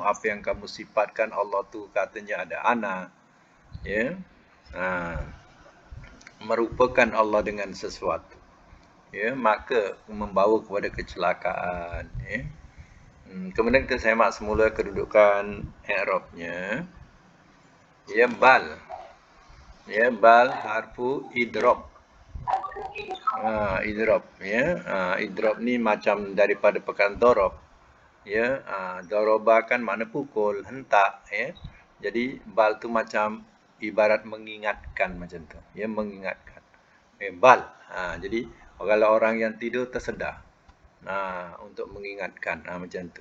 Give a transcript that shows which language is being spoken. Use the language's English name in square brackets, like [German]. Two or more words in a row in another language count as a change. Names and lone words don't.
[Malay] Apa yang kamu sifatkan, Allah tu katanya ada anak, ya. Merupakan Allah dengan sesuatu, ya, maka membawa kepada kecelakaan, ya. Kemudian kita semak semula kedudukan i'rabnya. [Arabic] Ya, bal. Ya, بل حرف إضراب. [Malay] Idrob, ya. Idrob ni macam daripada perkataan dorob. Ya, doroba kan makna pukul, hentak, ya. Jadi bal tu macam ibarat mengingatkan macam tu. Ya, mengingatkan. Bal. Jadi kalau orang yang tidur tersedar, untuk mengingatkan, macam tu.